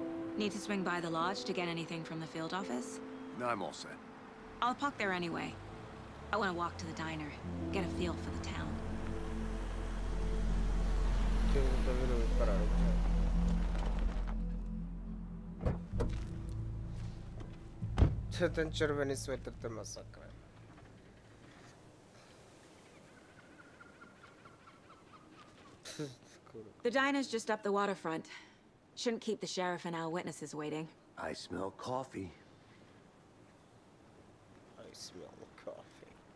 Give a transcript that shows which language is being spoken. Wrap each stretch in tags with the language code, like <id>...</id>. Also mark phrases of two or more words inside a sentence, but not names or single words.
<en>Need to swing by the lodge to get anything from the field office? No, I'm all set. I'll park there anyway. I want to walk to the diner, get a feel for the town.</en> <sk>Ten červený sweater, to je masakra.</sk> <en>The diner's just up the waterfront. Shouldn't keep the sheriff and our witnesses waiting. I smell coffee. I smell the coffee.</en>